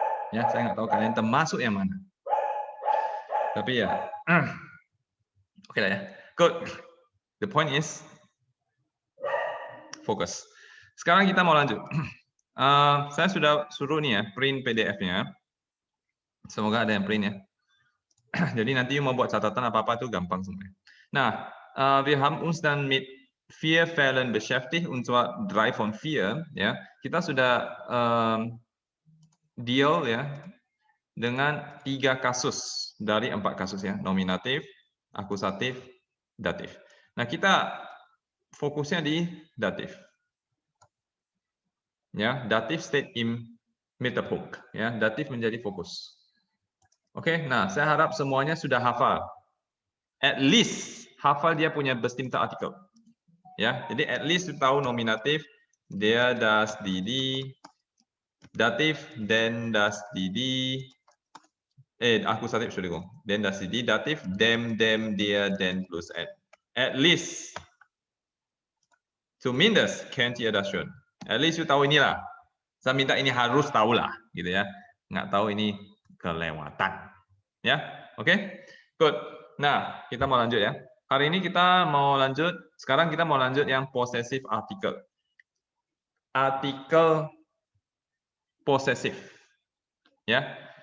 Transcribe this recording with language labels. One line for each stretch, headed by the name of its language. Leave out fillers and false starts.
Indonesian: Ya, saya nggak tahu kalian termasuk yang mana. Tapi ya, oke lah ya. Good.
English: The point is,
Indonesian: fokus. Sekarang kita mau lanjut. Saya sudah suruh nih ya, print PDF-nya. Semoga ada yang print ya. Jadi nanti mau buat catatan apa-apa itu gampang sebenarnya.
German: Nah, wir haben uns dann mit 4 Fällen beschäftigt, und zwar 3 von 4.
Indonesian: Ya, kita sudah deal ya dengan 3 kasus dari 4 kasus ya, nominatif, akusatif, datif. Nah, kita fokusnya di datif.
German: Ya, datif state im Mittelpunkt.
Indonesian: Ya, datif menjadi fokus. Oke, nah saya harap semuanya sudah hafal. At least hafal dia punya bestimmte artikel. Ya, jadi at least tahu nominatif, der, das, die, datif, den, das, die, akusatif, Entschuldigung, den, das, die, datif, dem, der, den plus at.
English: At least,
German: zumindest kennt ihr das schon.
English: At least you
Indonesian: tahu inilah. Saya minta ini harus tahu lah, gitu ya. Nggak tahu ini kelewatan. Ya, oke? Good. Nah, kita mau lanjut ya. Hari ini kita mau lanjut, sekarang kita mau lanjut yang possessive article. Artikel possessive. Ya.